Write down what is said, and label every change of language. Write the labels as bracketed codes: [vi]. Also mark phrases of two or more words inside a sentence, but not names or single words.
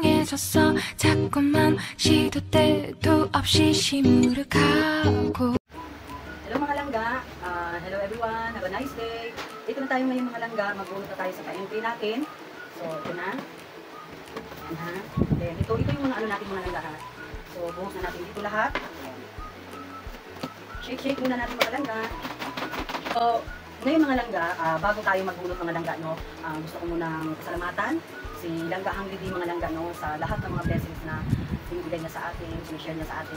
[ko] 멈췄어 자꾸만 시도 때도 없이 시무룩하고. [tl] Hello mga langga, [en] hello everyone, have a nice day. [tl] Ito na tayo ngayon mga langga, magbunot na tayo sa PNP natin. So ito na. Ayan ha. Then ito yung mga ano natin mga langga ha. So buhos na natin dito lahat. Shake muna natin mga langga. So ngayon mga langga, bago tayo magbunot mga langga no, gusto ko munang pasalamatan si Langga Hanglidi mga langga no, sa lahat ng mga blessings na binibigay niya sa atin, sinishare niya sa atin.